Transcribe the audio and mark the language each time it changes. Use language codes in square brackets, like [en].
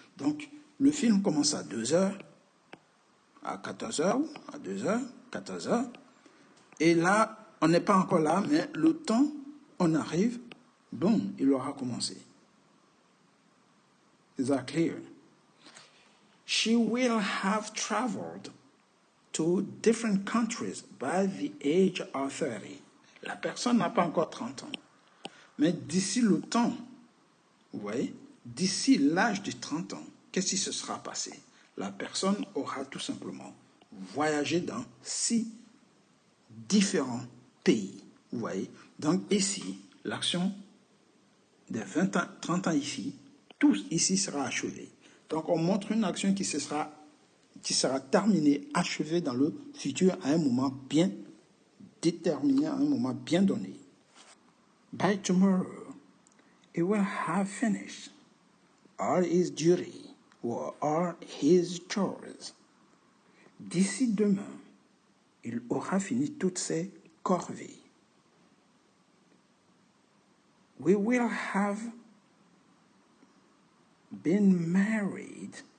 [fr] Donc, le film commence à 2h, à 14h, à 2h, 14h. Et là, on n'est pas encore là, mais le temps, on arrive, boum, il aura commencé. [en] Is that clear? She will have traveled to different countries by the age of 30. [fr] La personne n'a pas encore 30 ans. Mais d'ici le temps, vous voyez, d'ici l'âge de 30 ans, qu'est-ce qui se sera passé? La personne aura tout simplement voyagé dans 6 différents pays. Vous voyez? Donc ici, l'action des 20 ans, 30 ans ici, tout ici sera achevé. Donc on montre une action qui sera terminée, achevée dans le futur à un moment bien déterminé, à un moment bien donné. [en] By tomorrow, he will have finished all his duty or all his chores. [fr] D'ici demain, il aura fini toutes ses corvées. [en] We will have been married.